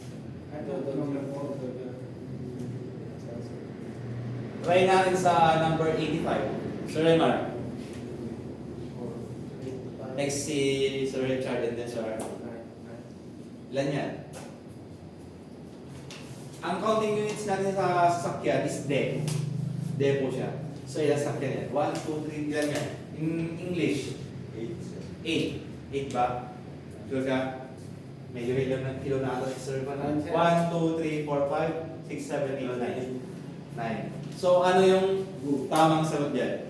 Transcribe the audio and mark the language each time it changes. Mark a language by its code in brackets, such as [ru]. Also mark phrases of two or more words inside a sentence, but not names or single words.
[tl] Try natin sa number 85. Sir Raymar. Next si Sir Richard and then Sir Arnold. Ilan yan? Ang counting units natin sa sasakyan is de. De po siya. So ilan sasakyan yan? 1, 2, 3, ilan yan? [en] In English? [tl] 8. 8 ba? Sure ka? Medyo ilan ng kilo na ito si Sir Raymar. 1, 2, 3, 4, 5, 6, 7, 8, 9. 9. So ano yung tamang sagot dyan?